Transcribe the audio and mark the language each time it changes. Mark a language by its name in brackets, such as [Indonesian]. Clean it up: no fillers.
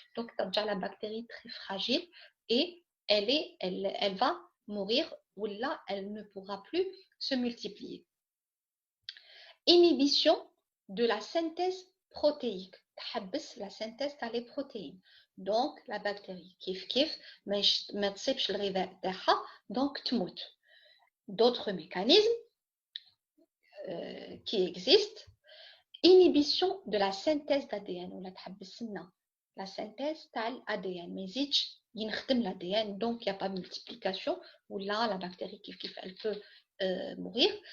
[French] Donc [Arabic] ترجع [French] la bactérie très fragile et elle va mourir ou là elle ne pourra plus se multiplier. Inhibition de la synthèse protéique. تحبس la synthèse تاع les protéines. Donc la bactérie [Arabic] كيف ما تصيبش الغذاء تاعها donc تموت. [French] D'autres mécanismes qui existent, inhibition de la synthèse d'ADN ou la synthèse de l'ADN mais [Arabic] يزيدش ينخدم [French] l'ADN donc il n'y a pas de multiplication ou là la bactérie elle peut mourir.